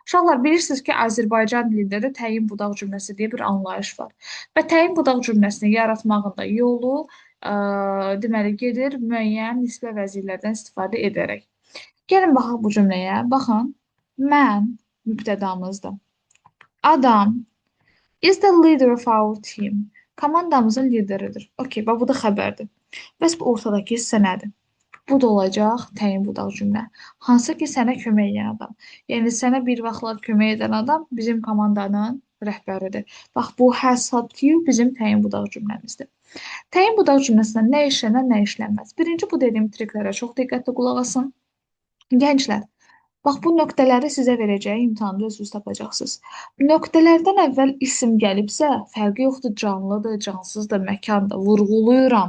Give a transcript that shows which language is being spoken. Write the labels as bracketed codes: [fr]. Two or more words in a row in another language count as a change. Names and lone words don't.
[az] Uşaqlar, bilirsiniz ki, Azərbaycan dilində də təyin budaq cümləsi deyə bir anlayış var. Və təyin budaq cümləsini yaratmağın da yolu ə, deməli gedir müəyyən nisbə vəzirlərdən istifadə edərək. Gəlin baxaq bu cümləyə. Baxın, mən mübtədamızdır. [en] Adam is the leader of our team. [az] Komandamızın lideridir. Okey, bax bu da xəbərdir. Bəs bu ortadakı hissə nədir? Bu da olacaq təyin budaq cümlə. Hansı ki sənə kömək edən adam. Yəni sənə bir vaxtlar kömək edən adam bizim komandanın rəhbəridir. Bax bu [en] has helped you [az] bizim təyin budaq cümləmizdir. Təyin budaq cümləsində nə işlənər, nə işlənməz. Birinci bu dediyim triklərə çox diqqətli qulaq asın. Gənclər, bax bu nöqtələri sizə verəcəyi imtahanda özünüz tapacaqsınız. Nöqtələrdən əvvəl isim gəlibsə, fərqi yoxdur, canlıdır, cansızdır, məkandır, vurğuluyuram.